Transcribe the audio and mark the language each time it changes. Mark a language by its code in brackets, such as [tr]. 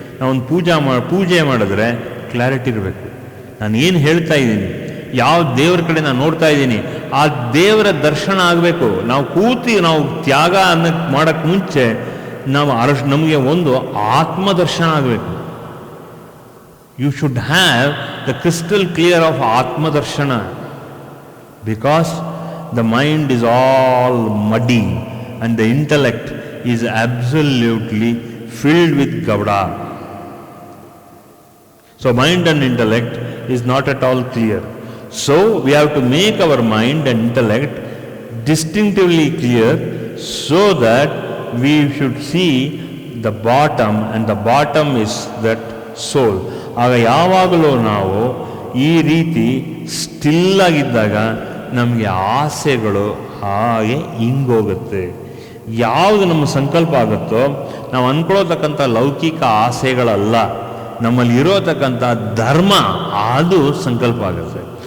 [kn] ನಾವೊಂದು ಪೂಜೆ ಮಾಡಿದ್ರೆ ಕ್ಲಾರಿಟಿ ಇರಬೇಕು. ನಾನು ಏನು ಹೇಳ್ತಾ ಇದ್ದೀನಿ, ಯಾವ ದೇವರ ಕಡೆ ನಾನು ನೋಡ್ತಾ ಇದ್ದೀನಿ, ಆ ದೇವರ ದರ್ಶನ ಆಗಬೇಕು. ನಾವು ನಾವು ತ್ಯಾಗ ಮಾಡೋಕ್ಕೆ ಮುಂಚೆ ನಮಗೆ ಒಂದು ಆತ್ಮ ದರ್ಶನ ಆಗಬೇಕು. [en] You should have the crystal clear of ಆತ್ಮ ದರ್ಶನ. Because the mind is all muddy and the intellect is absolutely filled with gavda. So mind and intellect is not at all clear. So we have to make our mind and intellect distinctively clear so that we should see the bottom and the bottom is that soul. [kn] ಆಗ ಯಾವಾಗಲೂ ನಾವು ಈ ರೀತಿ ಸ್ಟಿಲ್ಲಾಗಿದ್ದಾಗ ನಮಗೆ ಆಸೆಗಳು ಹಾಗೆ ಹಿಂಗೋಗುತ್ತೆ. ಯಾವುದು ನಮ್ಮ ಸಂಕಲ್ಪ ಆಗುತ್ತೋ ನಾವು ಅಂದ್ಕೊಳ್ಳೋತಕ್ಕಂಥ ಲೌಕಿಕ ಆಸೆಗಳಲ್ಲ, ನಮ್ಮಲ್ಲಿ ಇರೋತಕ್ಕಂಥ ಧರ್ಮ ಅದು ಸಂಕಲ್ಪ ಆಗುತ್ತೆ.